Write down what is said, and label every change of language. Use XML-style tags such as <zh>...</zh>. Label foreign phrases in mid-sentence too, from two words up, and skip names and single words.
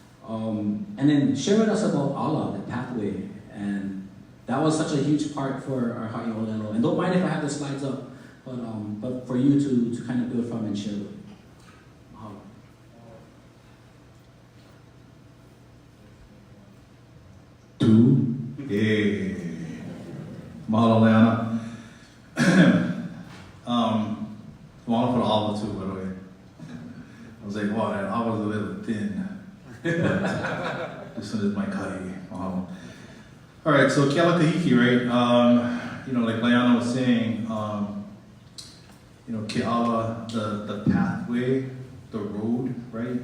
<en>And then share with us about Allah, the pathway, and that was such a huge part for our Ha'io'olelo. And don't mind if I have the slides up, but for you to kind of build from and share with. Two. Yeah.</en> <haw>Mahalo Leana.</haw> <en>Mahalo for the olive too, by the way. I was like, wow, that olive's a little thin. This one is my kahiki. Mahalo. All right, so Kealaikahiki, right? Like Leana was saying, Keala, the pathway, the road, right?</en>